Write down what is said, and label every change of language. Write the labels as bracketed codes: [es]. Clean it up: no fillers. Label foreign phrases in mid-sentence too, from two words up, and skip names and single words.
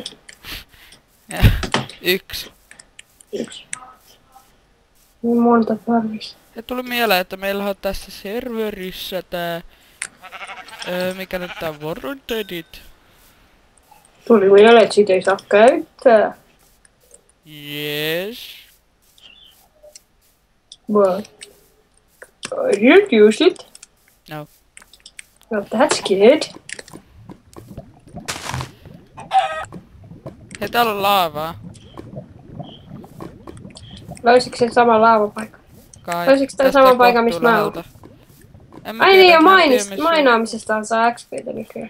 [fi] Ja, yksi. Yksi. Niin monta tarvis. Ja tuli mieleen, että meillä on tässä serverissä tää... mikä nyt tää Warrantedit. Tuli mieleen, että siitä ei saa käyttää. [en] Yes. But I didn't use it. No. Well, that's good. [fi] Hei, täällä on laavaa. Löysikö sen saman laavapaikan? Kai. Löysikö tän Tästä saman paikan, missä mä oon? kohtuu läheltä. En mä Ai tiedä, niin, ja mä en tiedä, missä- mainaamisesta saa XP:tä nykyään.